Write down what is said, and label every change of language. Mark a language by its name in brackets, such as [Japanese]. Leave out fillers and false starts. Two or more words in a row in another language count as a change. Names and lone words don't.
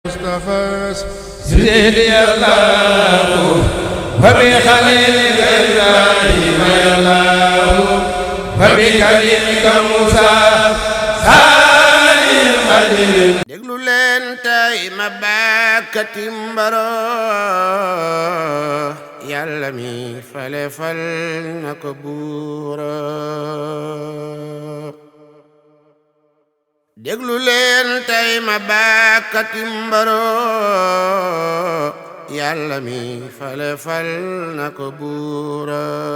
[Arabic] مصطفى سيدي الله وبخليلك إبراهيم الله وبكلمك موسى سالم خليل. [Wolof] déglu leen tey ma bàkkati mbaro Yàlla mi fale fal na ko buura. déglu leen tey ma bàkkati mbaro Yàlla mi fale fal na ko buura.